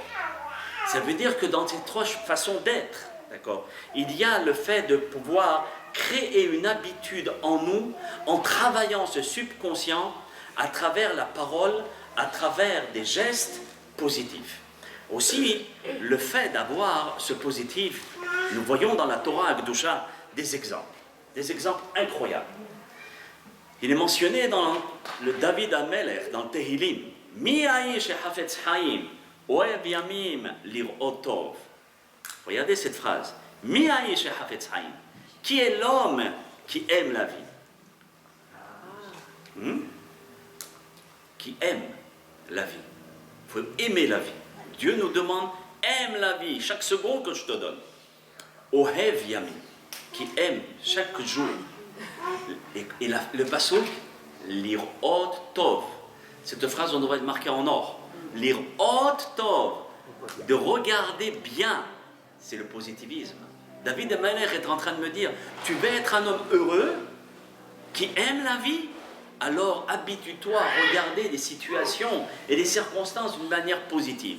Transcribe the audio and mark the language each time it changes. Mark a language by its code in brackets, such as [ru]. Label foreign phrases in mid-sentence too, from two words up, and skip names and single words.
[fr] Ça veut dire que dans ces trois façons d'être, d'accord, il y a le fait de pouvoir créer une habitude en nous en travaillant ce subconscient à travers la parole, à travers des gestes positifs. Aussi, le fait d'avoir ce positif, nous voyons dans la [he] תורה הקדושה [fr] des exemples incroyables. Il est mentionné dans le David HaMelech, dans le Tehillim, [he] מי האיש החפץ חיים, אוהב ימים לראות טוב. [fr] Regardez cette phrase. [he] מי האיש החפץ חיים. [fr] Qui est l'homme qui aime la vie? Qui aime la vie. Il faut aimer la vie. Dieu nous demande, aime la vie, chaque seconde que je te donne. [he] אוהב ימים, [fr] qui aime chaque jour. Et le pasuk, [he] לראות טוב. [fr] Cette phrase, on devrait être marquée en or. [he] לראות טוב, [fr] de regarder bien, c'est le positivisme. David HaMelech est en train de me dire, tu veux être un homme heureux, qui aime la vie, alors habitue-toi à regarder des situations et des circonstances d'une manière positive.